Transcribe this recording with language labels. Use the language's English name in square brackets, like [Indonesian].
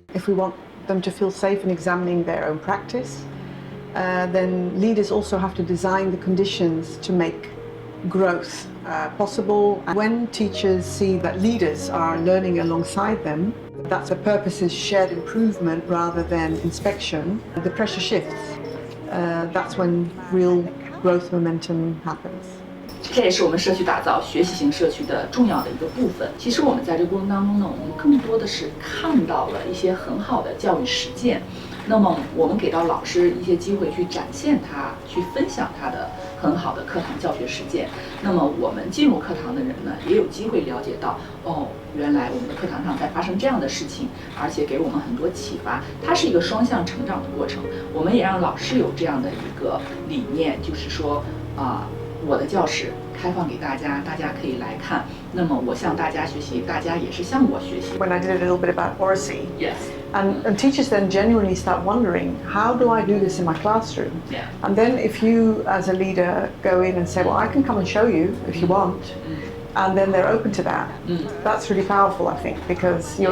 [English] If we want them to feel safe in examining their own practice, then leaders also have to design the conditions to make growth possible. When teachers see that leaders are learning alongside them, that the purpose is shared improvement rather than inspection, the pressure shifts. That's when real growth momentum happens. [Chinese] 这也是我们社区打造学习型社区的重要的一个部分。其实我们在这个过程当中呢，我们更多的是看到了一些很好的教育实践。那么我们给到老师一些机会去展现他，去分享他的很好的课堂教学实践。那么我们进入课堂的人呢，也有机会了解到，哦，原来我们的课堂上在发生这样的事情，而且给我们很多启发。它是一个双向成长的过程。我们也让老师有这样的一个理念，就是说我的教室开放给大家，大家可以来看。那么我向大家学习，大家也是向我学习。 [English] When I did a little bit about oracy, Yes. and teachers then genuinely start wondering, how do I do this in my classroom? Yeah. And then if you as a leader go in and say, well, I can come and show you if you want, and then they're open to that, that's really powerful, I think, because you're